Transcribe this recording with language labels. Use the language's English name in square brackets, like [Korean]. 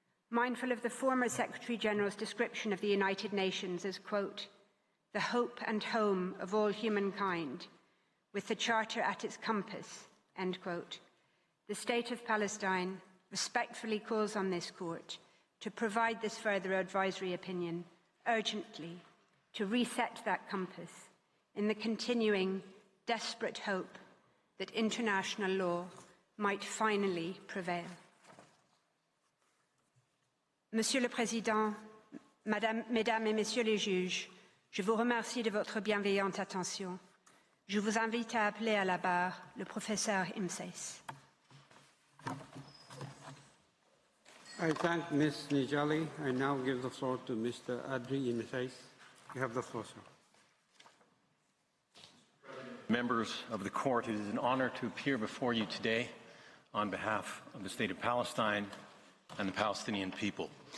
[English] Mindful of the former Secretary-General's description of the United Nations as, quote, the hope and home of all humankind, with the Charter at its compass, end quote, the State of Palestine respectfully calls on this court to provide this further advisory opinion urgently to reset that compass in the continuing desperate hope that international law might finally prevail. [French] Monsieur le Président, Mesdames et Messieurs les juges, je vous remercie de votre bienveillante attention. Je vous invite à appeler à la barre le professeur Imseis. [English] I thank Ms. Nijali. I now give the floor to Mr. Adri Imseis. You have the floor, sir. Members of the court, it is an honor to appear before you today on behalf of the State of Palestine and the Palestinian people.